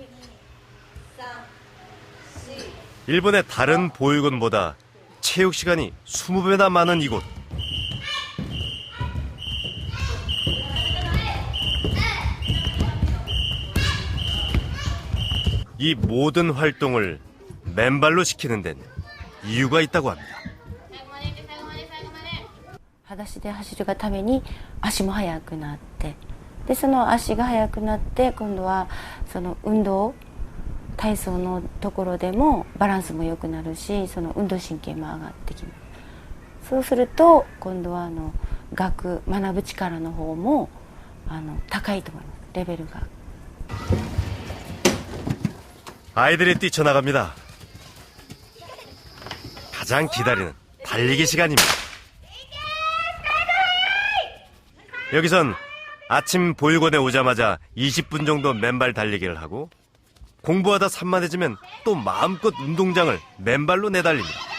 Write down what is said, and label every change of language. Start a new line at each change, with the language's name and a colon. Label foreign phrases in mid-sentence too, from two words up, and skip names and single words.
Korean: 일본의 다른 보육원보다 체육 시간이 20배나 많은 이곳. 이 모든 활동을 맨발로 시키는 데는 이유가 있다고 합니다.
Japanese: 裸足で走るがために足も速くなって、でその足が速くなって今度はその運動体操のところでもバランスも良くなるし、その運動神経も上がってきます。そうすると今度は学ぶ力の方も高いと思います。レベルが。
Korean: 아이들이 뛰쳐나갑니다. 가장 기다리는 달리기 시간입니다. 여기선 아침 보육원에 오자마자 20분 정도 맨발 달리기를 하고 공부하다 산만해지면 또 마음껏 운동장을 맨발로 내달립니다.